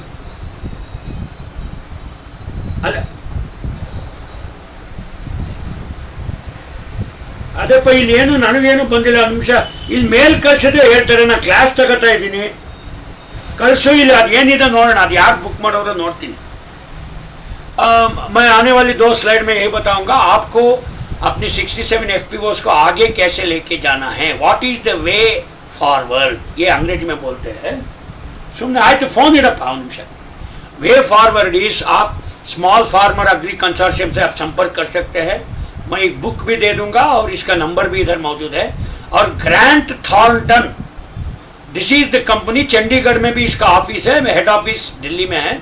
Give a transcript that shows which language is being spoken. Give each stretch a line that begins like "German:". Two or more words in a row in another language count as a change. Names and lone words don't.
Kannada: ಅಲ್ಲ ಅದಪ್ಪ, ಇಲ್ಲಿ ಏನು ನನಗೇನು ಬಂದಿಲ್ಲ. ಒಂದು ನಿಮಿಷ ಇಲ್ಲಿ ಮೇಲ್ ಕಳ್ಸಿದ್ರೆ ಹೇಳ್ತಾರೆ, ನಾನು ಕ್ಲಾಸ್ ತಗೋತಾ ಇದ್ದೀನಿ. ಕಳಿಸು ಇಲ್ಲಿ, ಅದು ಏನಿದೆ ನೋಡೋಣ, ಅದು ಯಾರು ಬುಕ್ ಮಾಡೋರು ನೋಡ್ತೀನಿ.
Hindi: मैं आने वाली 2 स्लाइड में यही बताऊंगा आपको अपनी 67 FPOs को आगे कैसे लेके जाना है.
English: what is the way forward,
Hindi: ये अंग्रेजी में बोलते हैं. सुनने आए तो
Kannada: ಫೋನ್ ಇಡಪ್ಪ ಒಂದು ನಿಮಿಷ.
English: way forward is
Hindi: आप स्मॉल फार्मर एग्री कंसोर्शियम से आप संपर्क कर सकते हैं. मैं एक बुक भी दे दूंगा और इसका नंबर भी इधर मौजूद है. और ग्रांट थॉर्नटन,
English: this is the company,
Hindi: चंडीगढ़ में भी इसका ऑफिस है,
English: head office
Hindi: दिल्ली में है.